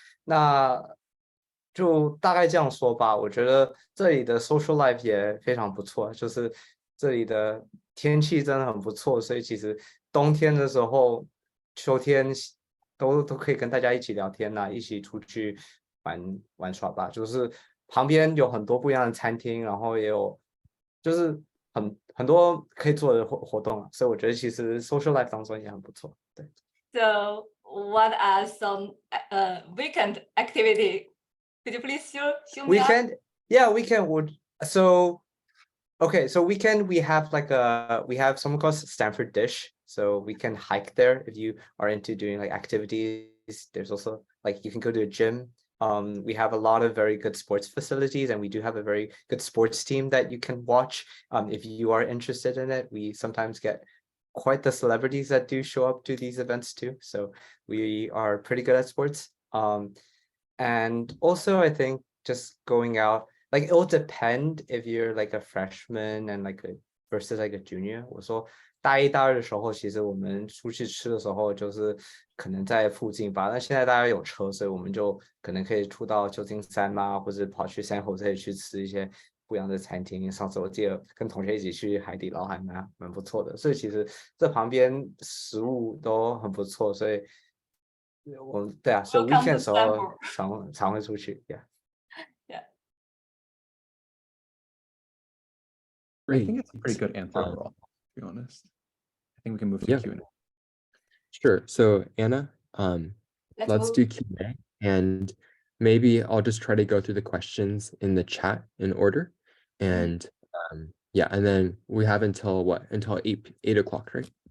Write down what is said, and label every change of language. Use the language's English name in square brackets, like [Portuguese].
[Chinese] 那就大概这样说吧。我觉得这里的 social life 也非常不错，就是这里的天气真的很不错，所以其实冬天的时候、秋天都可以跟大家一起聊天啊，一起出去玩耍吧。就是旁边有很多不一样的餐厅，然后也有就是很多可以做的活动啊，所以我觉得其实 social life 当中也很不错。对。 [English] So what are some weekend activity? Could you please show me? Weekend, yeah, weekend. So weekend we have we have something called Stanford Dish. So we can hike there if you are into doing like activities. There's also like you can go to a gym. We have a lot of very good sports facilities, and we do have a very good sports team that you can watch. If you are interested in it, we sometimes get quite the celebrities that do show up to these events too. So we are pretty good at sports. And also I think just going out, like it will depend if you're like a freshman and versus like a junior. [Chinese] 我说大一大二的时候，其实我们出去吃的时候，就是可能在附近吧。那现在大家有车，所以我们就可能可以出到旧金山啊，或者跑去San Jose去吃一些不一样的餐厅。上次我记得跟同学一起去海底捞，还蛮不错的。所以其实这旁边食物都很不错，所以对啊，所以 weekend 的时候常会出去 ，yeah。 [English] I think it's a pretty good answer overall, to be honest. I think we can move to Q&A. Sure. So Anna, let's do move. Q&A, and maybe I'll just try to go through the questions in the chat in order, and and then we have until 8 o'clock, right?